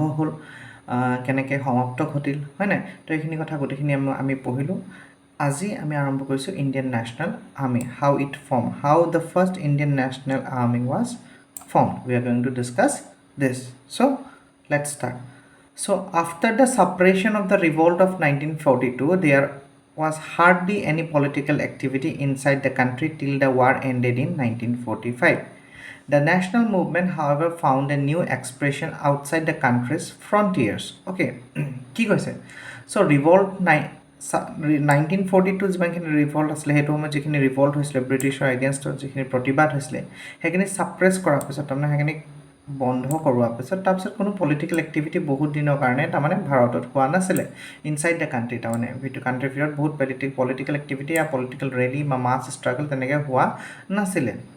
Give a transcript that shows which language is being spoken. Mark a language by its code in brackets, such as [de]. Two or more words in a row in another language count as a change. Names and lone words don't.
[as] হ'ল কেনেকৈ সমাপ্ত ঘটিল হয় নাই তো এইখিনি কথা গোটেইখিনি আমি পঢ়িলোঁ আজি আমি আৰম্ভ কৰিছোঁ [en] Indian National Army how it form how the first Indian National Army was form we are going to discuss this so let's start So, after the suppression of the revolt of 1942, there was hardly any political activity inside the country till the war ended in 1945. The national movement, however, found a new expression outside the country's frontiers. [as] Okay, কি কৈছে? So, revolt 1942 যিমানখিনি ৰিভল্ট আছিলে সেইটো সময়ত যিখিনি ৰিভল্ট হৈছিলে ব্ৰিটিছৰ এগেইনষ্টত যিখিনি প্ৰতিবাদ হৈছিলে সেইখিনি ছাপ্ৰেছ কৰাৰ পিছত তাৰমানে সেইখিনি বন্ধ কৰোৱাৰ পিছত তাৰপিছত কোনো [en] political activity [as] বহুত দিনৰ কাৰণে তাৰমানে ভাৰতত হোৱা নাছিলে [en] inside the country [as] তাৰমানে ভিতৰত কাণ্ট্ৰিৰ ভিতৰত বহুত [en] political activity [as] আৰু [en] political rally [as] বা [en] mass struggle [as] তেনেকৈ হোৱা নাছিলে